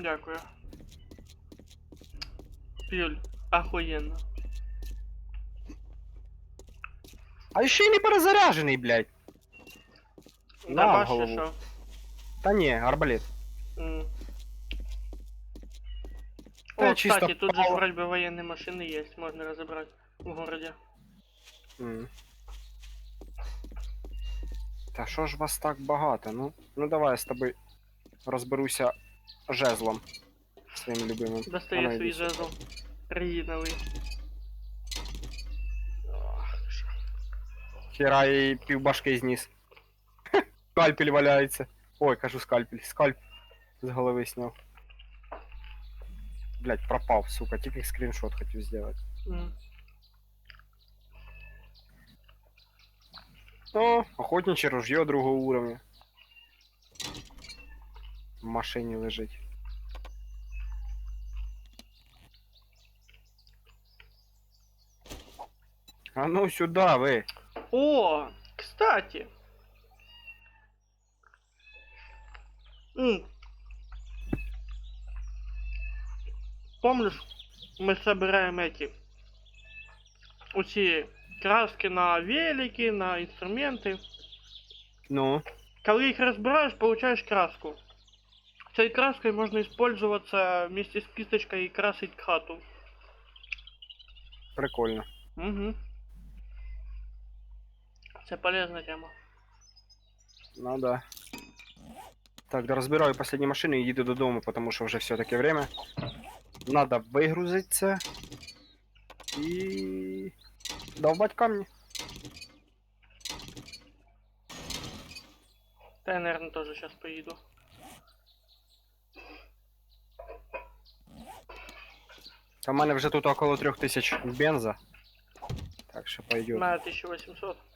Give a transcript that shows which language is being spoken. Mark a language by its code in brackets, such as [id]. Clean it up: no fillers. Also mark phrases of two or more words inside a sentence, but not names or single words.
[uk] Дякую. Пюль, охуєнно. А ще й не перезаряжений, блядь. На, в Дробаш чи голову. що? Та ні, арбалет. М. Та О, чисто [ru] кстати, тут же ж [uk] впало. [ru] вроде бы военные машины есть, можно разобрать в городе. [uk] М. Та що ж вас так багато? Ну давай я з тобою розберуся жезлом своїм любимим. Достаю Ану, свій іди сюди. жезл. Резиновий. Хера і півбашки зніс. Скальпель валяється. Ой, кажу скальпель. Скальп з голови сняв. Блять, пропав, сука, тільки скріншот хотів зробити. М. [ru] О, охотничье ружье другого уровня. [uk] В машині лежить. [ru] А ну сюда, ви. О, кстати. М. Помнишь, мы собираем эти усі краски на велики, на інструменти. Ну, [uk] Коли їх розбираєш, получаєш краску. Цією краскою можна [ru] использоваться вместе с кисточкой и красить хату. прикольно. [uk] Угу. Це полезна тема. [ru] Ну да. Так, да разбираю последние машины и еду додому, потому что уже все-таки время. Надо выгрузиться и долбать камни. Та я, наверное, тоже сейчас поеду. [uk] Та в мене вже тут около 3000 бенза. [ru] Так що пойдет. На 1800.